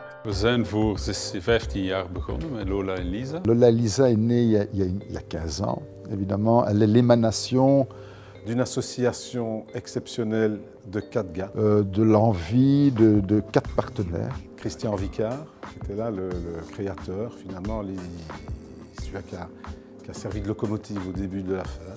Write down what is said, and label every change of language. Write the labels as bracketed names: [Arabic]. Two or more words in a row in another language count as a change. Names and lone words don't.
[Dutch] We zijn voor 15 jaar begonnen met Lola en Lisa. [French] Lola et Lisa est née il y a 15 ans, évidemment. Elle est l'émanation d'une association exceptionnelle de 4 gars. De l'envie de 4 partenaires. Christian Vicard, qui était là, le créateur, finalement, celui qui a servi de locomotive au début de l'affaire.